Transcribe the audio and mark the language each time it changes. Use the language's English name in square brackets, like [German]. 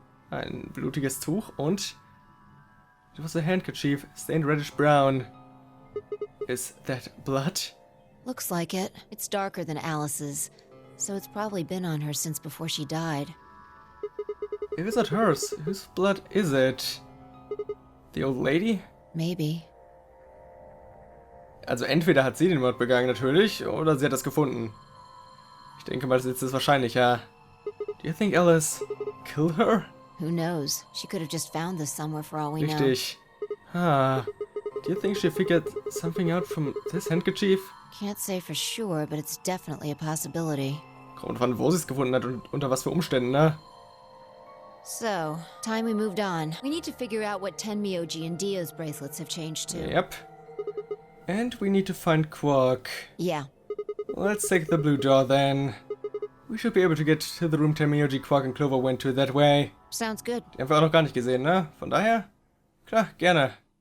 [German] ein blutiges Tuch und [English] it was a handkerchief stained reddish brown. Is that blood? Looks like it. It's darker than Alice's, so it's probably been on her since before she died. If it's not hers, whose blood is it? The old lady? Maybe. [German] Also entweder hat sie den Mord begangen natürlich, oder sie hat das gefunden. Ich denke mal, das ist wahrscheinlicher. [English] Do you think Alice killed her? Who knows? She could have just found this somewhere for all we know. Richtig. Ah. Do you think she figured something out from this handkerchief? Can't say for sure, but it's definitely a possibility. [German] Kommt von wo sie es gefunden hat und unter was für Umständen, ne? [English] So, time we moved on. We need to figure out what Tenmyoji and Dio's bracelets have changed to. Yep. And we need to find Quark. Yeah. Let's take the blue door then. We should be able to get to the room Tenmyoji, Quark and Clover went to that way. Sounds good. [German] Die haben wir auch noch gar nicht gesehen, ne? Von daher, klar, gerne.